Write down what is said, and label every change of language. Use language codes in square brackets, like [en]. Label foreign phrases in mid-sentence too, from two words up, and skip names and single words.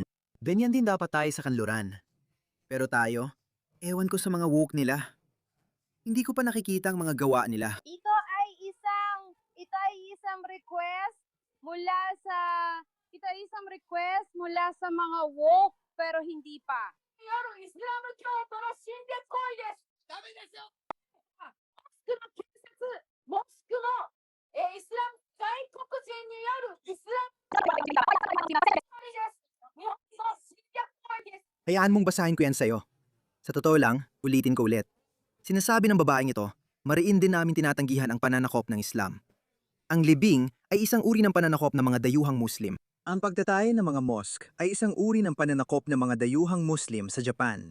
[tl] Ganyan din dapat tayo sa kanluran. Pero tayo, ewan ko sa mga woke nila. Hindi ko pa nakikita ang mga gawa nila. Ito ay isang request mula sa mga woke pero hindi pa. [ja] あるイスラム教徒の侵略行為です。ダメですよ。モスクのイスラム外国人によるイスラム日本の侵略行為です。 [tl] Hayaan mong basahin ko yan sa'yo. Sa totoo lang, ulitin ko ulit. Sinasabi ng babaeng ito, mariin din namin tinatanggihan ang pananakop ng Islam. Ang libing ay isang uri ng pananakop ng mga dayuhang Muslim. Ang pagtatay ng mga mosque ay isang uri ng pananakop ng mga dayuhang Muslim sa Japan.